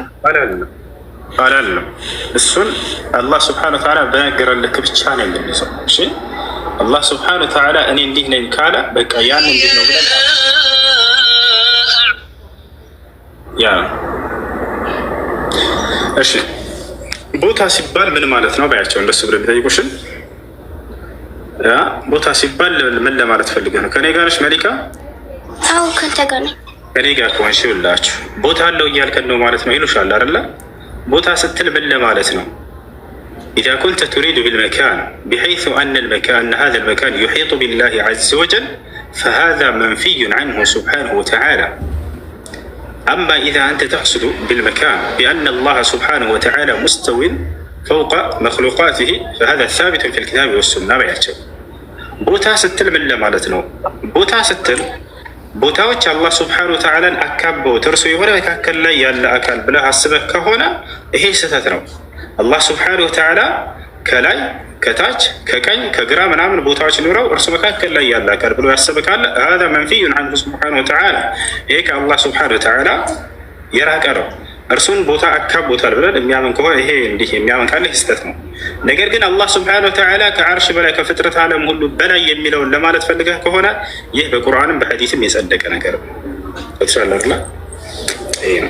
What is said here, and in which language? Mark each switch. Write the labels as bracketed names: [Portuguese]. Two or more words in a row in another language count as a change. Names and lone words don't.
[Amharic] አላለም። እሱን አላህ [Arabic] سبحانه وتعالى [Amharic] በነገረን ልክ ብቻ ነው የምንይዘው። እሺ አላህ [Arabic] سبحانه وتعالى [Amharic] እኔ እንዲህ ነኝ ካለ በቃ ያን እንዲህ ነው ብለን ያ። እሺ ቦታ ሲባል ምን ማለት ነው ባያቸው እንደሱ ብለው ቢጠይቁሽን ቦታ ሲባል ምን ለማለት ፈልገህ ነው? ከኔ ጋር ነሽ መሊካ? አዎ ከአንተ ጋር ነኝ። ከኔ ጋር ከሆንሽ ይኸውላችሁ ቦታ አለው እያልከን ነው ማለት ነው ይሉሻል አይደለ? ቦታ ስትል ምን ለማለት ነው? [Arabic] إذا كنت تريد بالمكان بحيث أن هذا المكان يحيط بالله عز وجل فهذا منفي عنه سبحانه وتعالى. أما إذا أنت تقصد بالمكان بأن الله سبحانه وتعالى مستو فوق مخلوقاته فهذا ثابت في الكتاب والسنة بيعتبر. [Amharic] ቦታ ስትል ምን ለማለት ነው? ቦታ ስትል ቦታዎች አላህ [Arabic] سبحانه وتعالى [Amharic] አካበውት እርሱ የሆነ መካከል ላይ ያለ አካል ብለህ አስበህ ከሆነ ይሄ ስህተት ነው። አላህ ስብሐነሁ ወተዓላ ከላይ ከታች ከቀኝ ከግራ ምናምን ቦታዎች ኑረው እርሱ መካከል ላይ ያለ አካል ብሎ ያሰበ ካለ [Arabic] هذا منفي عنه سبحانه وتعالى [Amharic] ይሄ ከአላህ [Arabic] سبحانه وتعالى [Amharic] የራቀ ነው። እርሱን ቦታ አካቦታል ብለን የሚያምን ከሆነ ይሄ እንዲህ የሚያምን ካለ ስህተት ነው። ነገር ግን አላህ [Arabic] سبحانه وتعالى [Amharic] ከአርሽ በላይ ከፍጥረት ዓለም ሁሉ በላይ የሚለውን ለማለት ፈልገህ ከሆነ ይህ በቁርአንም በሐዲስም የጸደቀ ነገር ነው። ተሻለርላ ይሄ ነው